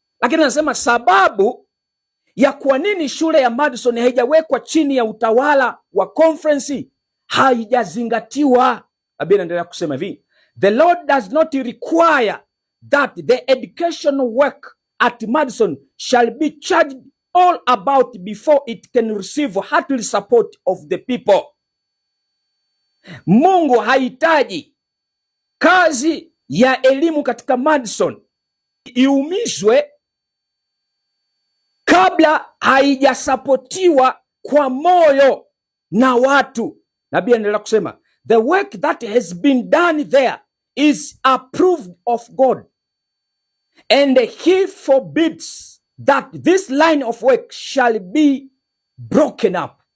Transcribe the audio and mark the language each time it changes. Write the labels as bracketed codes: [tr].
[sw] Lakini anasema sababu ya kwa nini shule ya Madison haijawekwa chini ya utawala wa conference haijazingatiwa. Nabii anaendelea kusema hivi, [en] the Lord does not require that the educational work at Madison shall be charged all about before it can receive hearty support of the people. [sw] Mungu hahitaji kazi ya elimu katika Madison iumizwe kabla haijasapotiwa kwa moyo na watu. Nabii anaendelea kusema, [en] the work that has been done there is approved of God, and he forbids that this line of work shall be broken up.